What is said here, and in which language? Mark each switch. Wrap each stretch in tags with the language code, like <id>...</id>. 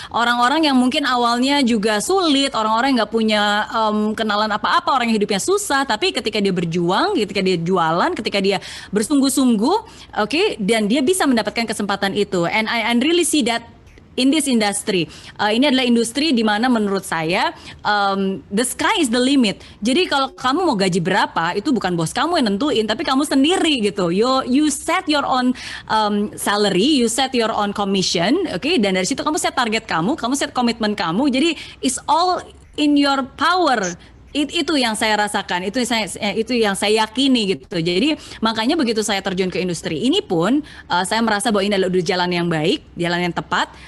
<id>Orang-orang yang mungkin awalnya juga sulit, orang-orang yang nggak punya kenalan apa-apa, orang yang hidupnya susah, tapi ketika dia berjuang, ketika dia jualan, ketika dia bersungguh-sungguh, dan dia bisa mendapatkan kesempatan itu.</id> <en>And I really see that in this industry.</en> <id>Ini adalah industri di mana menurut saya</id> <en>the sky is the limit.</en> <id>Jadi kalau kamu mau gaji berapa itu bukan bos kamu yang nentuin, tapi kamu sendiri gitu.</id> <en>You set your own salary, you set your own commission,</en> <id>dan dari situ kamu set target kamu set komitmen kamu. Jadi</id> <en>it's all in your power.</en> <id>Itu yang saya rasakan, itu yang saya yakini gitu. Jadi makanya begitu saya terjun ke industri ini pun saya merasa bahwa ini adalah jalan yang baik, jalan yang tepat.</id>